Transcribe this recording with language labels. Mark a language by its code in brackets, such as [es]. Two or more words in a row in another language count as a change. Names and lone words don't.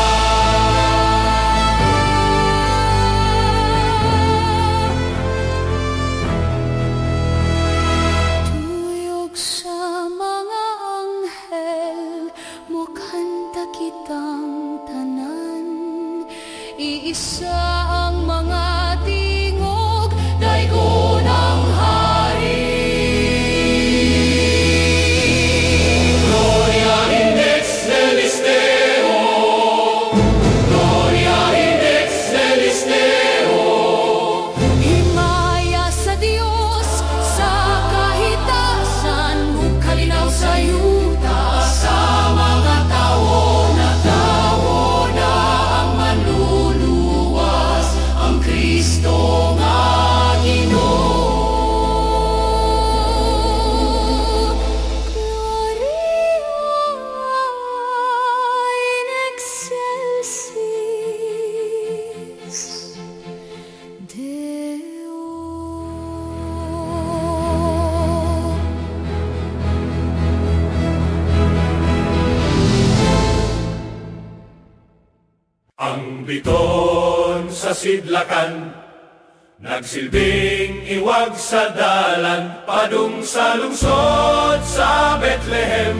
[ceb] Tuyog sa mga anghel, mukanta kitang tanan. Iisa ang mga tingog, daygon ang hari. [la] Gloria in excelsis Deo. Gloria in excelsis Deo. [ceb] Himaya sa Diyos, sa kahitasan, ug kalinaw sa yuta. Sa mga tao na ang manluluwas, ang Kristo nga Ginoo. [la] Gloria in excelsis Deo. [ceb] Ang biton sa sidlakan, nagsilbing iwag sa dalan, padung sa lungsod sa Bethlehem.